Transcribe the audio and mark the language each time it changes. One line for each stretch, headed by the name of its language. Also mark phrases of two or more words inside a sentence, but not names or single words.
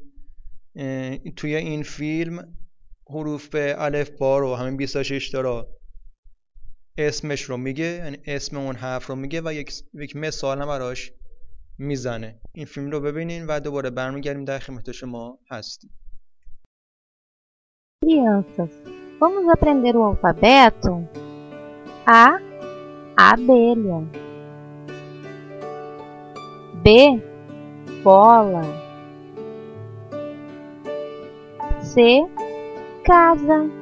Persian: توی این فیلم حروف الفبا رو، همین 26 تا رو، اسمش رو میگه، یعنی اسم اون حرف رو میگه و یک مثال هم براش میزنه. این فیلم رو ببینین و دوباره برمیگردیم در خدمت شما هستیم.
Portuguese: Crianças, vamos aprender o alfabeto? A. Abelha. B. Bola. C. Casa.